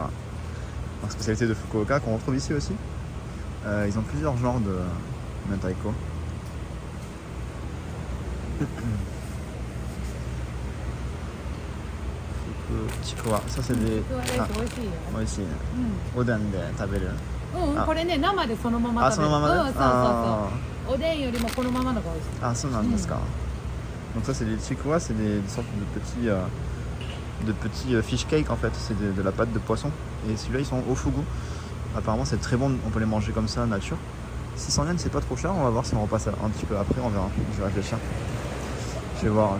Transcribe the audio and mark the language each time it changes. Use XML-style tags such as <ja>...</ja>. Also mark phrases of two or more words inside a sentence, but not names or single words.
<fr>Donc spécialité de Fukuoka qu'on retrouve ici aussi. Ils ont plusieurs genres de mentaiko. Chikoa, ça c'est des... Ah, ici.</fr> <ja>おでんで食べる. これね生でそのまま食べる。あ、そのままで。そう。おでんよりもこのままのが美味しい。あ、そうなんですか。</ja> <fr>Donc ça c'est des chikwa, c'est des sortes de petits</fr> <en>fish cake</en> <fr>en fait, c'est de la pâte de poisson. Et celui-là ils sont au fugu. Apparemment c'est très bon, on peut les manger comme ça nature. 600 yens c'est pas trop cher, on va voir si on repasse un petit peu après, on verra, je vais réfléchir. Je vais voir.</fr>